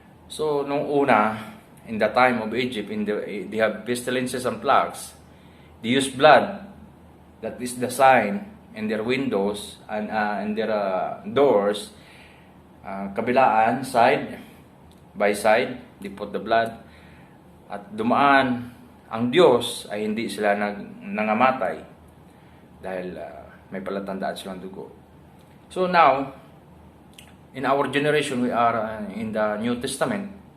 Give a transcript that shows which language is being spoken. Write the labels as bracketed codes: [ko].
[en] So, nung una, in the time of Egypt, they have pestilences and plagues. They use blood. That is the sign in their windows and in their doors. [tl] Kabilaan, [en] side by side, they put the blood. [tl] At dumaan ang Diyos ay hindi sila nangamatay dahil may palatandaan silang dugo. [en] So now, in our generation, we are in the New Testament.